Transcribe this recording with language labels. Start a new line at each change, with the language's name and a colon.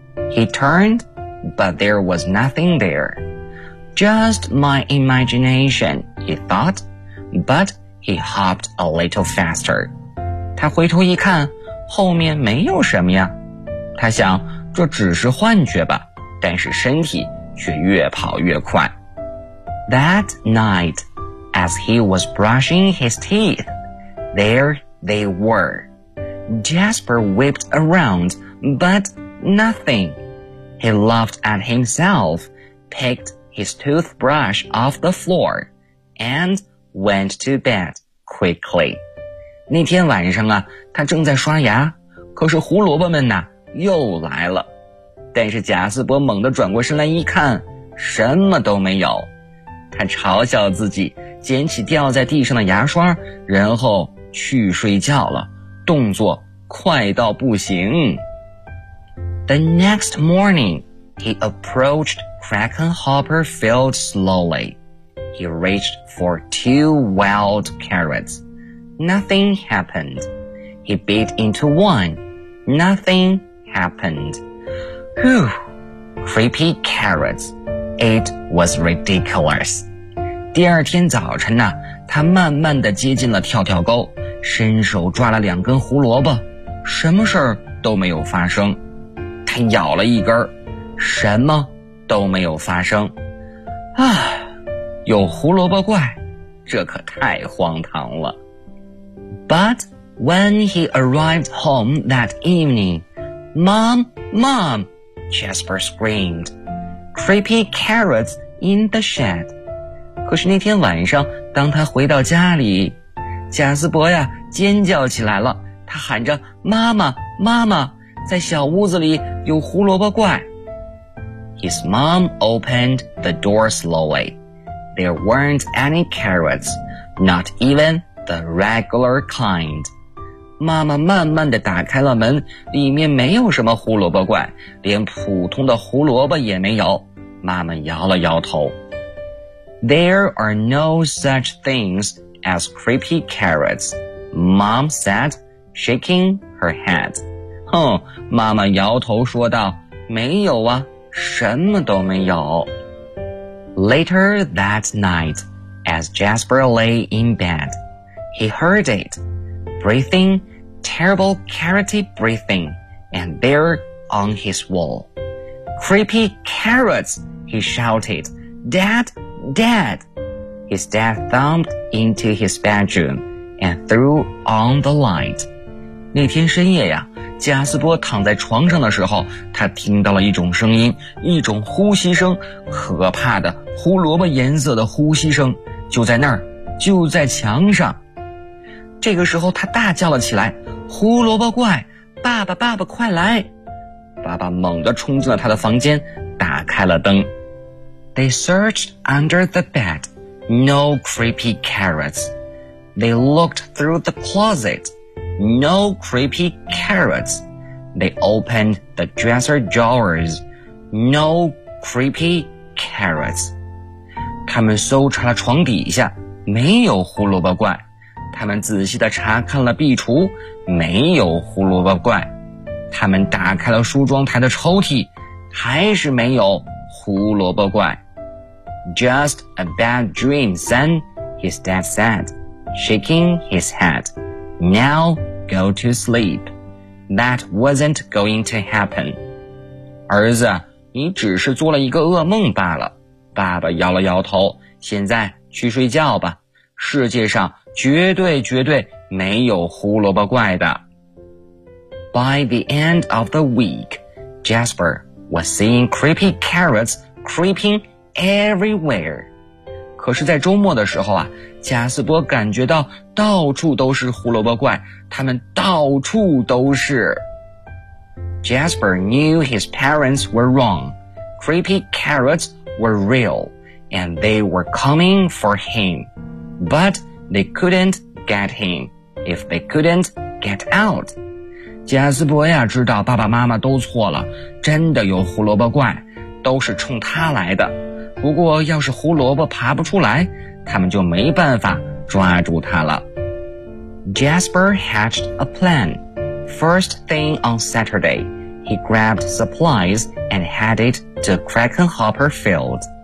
English: He turned, but there was nothing there. Just my imagination, he thought, but he hopped a little faster.
Chinese: 他回头一看，后面没有什么呀。他想，这只是幻觉吧，但是身体却越跑越快。
English: That night, as he was brushing his teeth, there they were. Jasper whipped around, but nothing. He laughed at himself, picked his toothbrush off the floor, and went to bed quickly.
Chinese: 那天晚上啊，他正在刷牙，可是胡萝卜们呢，又来了。但是贾斯伯猛地转过身来一看，什么都没有。他嘲笑自己，捡起掉在地上的牙刷，然后去睡觉了，动作快到不行。
English: The next morning, he approached Crackenhopper Field slowly. He reached for two wild carrots. Nothing happened. He bit into one. Nothing happened. Whew! Creepy carrots. It was ridiculous.
Chinese: 第二天早晨呢，他慢慢地接近了跳跳沟，伸手抓了两根胡萝卜，什么事儿都没有发生。他咬了一根，什么都没有发生。啊，有胡萝卜怪，这可太荒唐了。
English: But when he arrived home that evening, Mom, Mom, Jasper screamed, creepy carrots in the shed.
Chinese: 可是那天晚上，当他回到家里，贾斯伯呀尖叫起来了，他喊着妈妈妈妈，在小屋子里有胡萝卜怪。
English: His mom opened the door slowly. There weren't any carrots, not even the regular kind.
Chinese: 妈妈慢慢地打开了门，里面没有什么胡萝卜怪，连普通的胡萝卜也没有。妈妈摇了摇头。
English: There are no such things as creepy carrots, Mom said, shaking her head.
Chinese: 哼，妈妈摇头说道，没有啊。什么都没有。
English: Later that night, as Jasper lay in bed, he heard it, breathing, terrible carroty breathing, and there on his wall. Creepy carrots, he shouted, Dad, Dad. His dad thumped into his bedroom and threw on the light.
Chinese: 那天深夜呀，加斯波躺在床上的时候，他听到了一种声音，一种呼吸声，可怕的胡萝卜颜色的呼吸声，就在那儿，就在墙上。这个时候他大叫了起来，胡萝卜怪，爸爸爸爸快来。爸爸猛地冲进了他的房间，打开了灯。
English: They searched under the bed, no creepy carrots. They looked through the closet. No creepy carrots. They opened the dresser drawers. No creepy carrots.
Chinese: 他们搜查了床底下，没有胡萝卜怪。他们仔细地查看了壁橱，没有胡萝卜怪。他们打开了梳妆台的抽屉，还是没有胡萝卜怪。
English: Just a bad dream, son, his dad said, shaking his head. Now,Go to sleep. That wasn't going to happen.
Chinese: 儿子，你只是做了一个噩梦罢了。爸爸摇了摇头，现在去睡觉吧。世界上绝对绝对没有胡萝卜怪的。
English: By the end of the week, Jasper was seeing creepy carrots creeping everywhere.
Chinese: 可是在周末的时候啊，贾斯伯感觉到到处都是胡萝卜怪，他们到处都是。
English: Jasper knew his parents were wrong. Creepy carrots were real, and they were coming for him. But they couldn't get him if they couldn't get out.
Chinese: 贾斯伯呀，知道爸爸妈妈都错了，真的有胡萝卜怪，都是冲他来的。不过要是胡萝卜爬不出来，他们就没办法抓住他了。
English: Jasper hatched a plan. First thing on Saturday, he grabbed supplies and headed to Krakenhopper Field.